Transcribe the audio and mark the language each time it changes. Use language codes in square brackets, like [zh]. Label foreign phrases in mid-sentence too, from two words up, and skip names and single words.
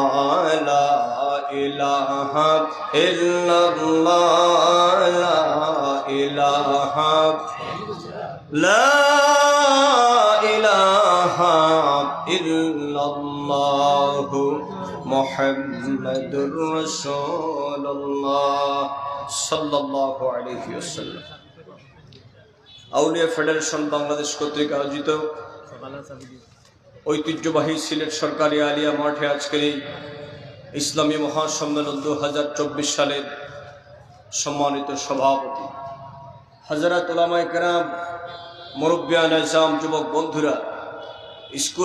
[ar] الہ الا اللہ لا الہ لا الہ الا اللہ محمد رسول اللہ صلی اللہ علیہ وسلم [bn] আউলিয়া ফেডারেশন বাংলাদেশ কর্তৃক আয়োজিত ঐতিহ্যবাহী সিলেট সরকারি আলিয়া মাঠে আজকের এই ইসলামী মহাসম্মেলন 2024 সালের সম্মানিত সভাপতি হযরত উলামায়ে কেরাম মুরব্বিয়ান আযম যুবক বন্ধুরা স্কুল